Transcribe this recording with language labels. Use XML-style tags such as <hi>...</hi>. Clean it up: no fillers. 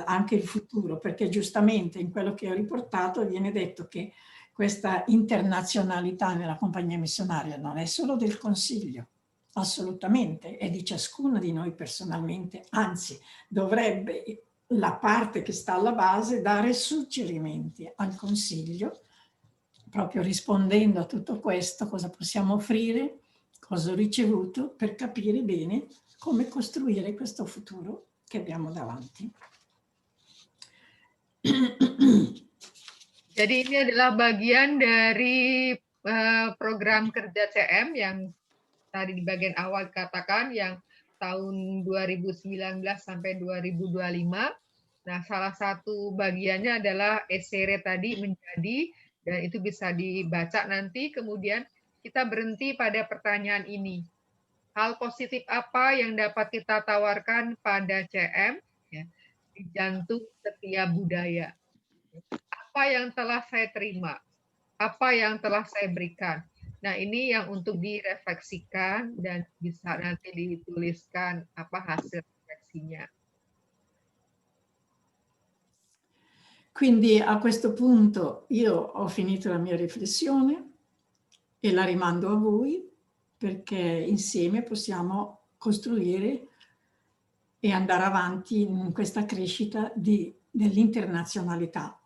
<it>il futuro, perché giustamente in quello che ho riportato viene detto che questa internazionalità nella compagnia missionaria non è solo del Consiglio, assolutamente, è di ciascuna di noi personalmente, anzi dovrebbe la parte che sta alla base dare suggerimenti al Consiglio, proprio rispondendo a tutto questo, cosa possiamo offrire, cosa ho ricevuto, per capire bene come costruire questo futuro che abbiamo davanti.</it> <id>Jadi ini adalah bagian dari program kerja CM yang tadi di bagian awal dikatakan yang tahun 2019 sampai 2025. Nah, salah satu bagiannya adalah esere tadi menjadi, dan itu bisa dibaca nanti, kemudian kita berhenti pada pertanyaan ini. Hal positif apa yang dapat kita tawarkan pada CM ya, di jantung setiap budaya? Apa yang telah saya terima? Apa yang telah saya berikan? Nah, ini yang untuk direfleksikan dan bisa nanti dituliskan apa hasil refleksinya.</id> <it>Quindi a questo punto io ho finito la mia riflessione e la rimando a voi perché insieme possiamo costruire e andare avanti in questa crescita dell'internazionalità.</it>